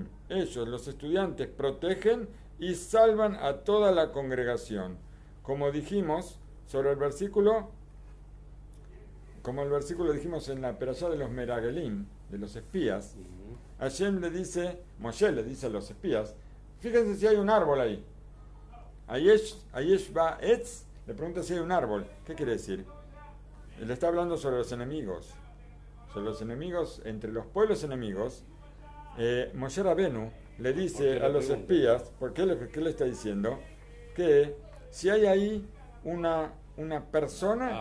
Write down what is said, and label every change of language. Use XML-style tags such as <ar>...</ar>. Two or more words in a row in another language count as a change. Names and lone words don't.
<es>Ellos, los estudiantes, protegen y salvan a toda la congregación. Como dijimos sobre el versículo, como el versículo dijimos en la perashá de los Meragelim, de los espías, Hashem le dice, Moshe le dice a los espías, fíjense si hay un árbol ahí.</es> <he>היש בה עץ,</he> <es>le pregunta si hay un árbol. ¿Qué quiere decir? Él está hablando sobre los enemigos. Sobre los enemigos, entre los pueblos enemigos. Moshe Rabenu le dice a los espías, ¿qué le está diciendo? Que si hay ahí una persona,</es>